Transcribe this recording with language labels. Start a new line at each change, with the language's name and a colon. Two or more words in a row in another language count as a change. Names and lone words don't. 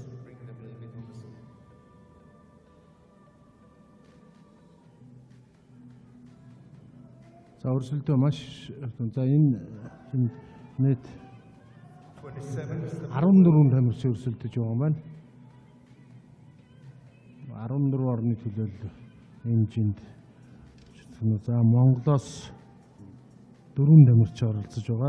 English: Bring them a little bit on the scene.
Mongolian: За өрсөлдөө маш за энэ нийт 14 тамирч өрсөлдөж байгаа юм байна. 14 орны төлөөлөл хэмжээнд за Монголоос 4 тамирч оролцож байгаа.